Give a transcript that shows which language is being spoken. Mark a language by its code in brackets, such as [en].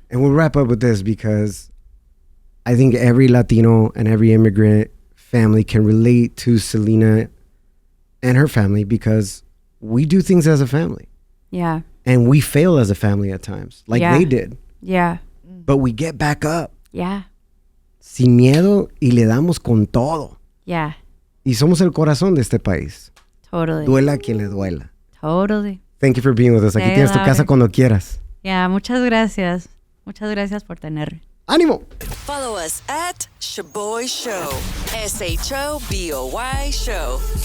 [en] And we'll wrap up with this because I think every Latino and every immigrant family can relate to Selena and her family because we do things as a family. Yeah. And we fail as a family at times, like they did. Yeah. But we get back up. Yeah. [es] Sin miedo y le damos con todo. [en] Yeah. [es] Y somos el corazón de este país. [en] Totally. [es] Duela a quien le duela. [en] Totally. Thank you for being with us. [es] Aquí tienes tu casa cuando quieras. Yeah, muchas gracias. Muchas gracias por tener. ¡Ánimo! [en] Follow us at Shoboy Show. SHOBOY Show.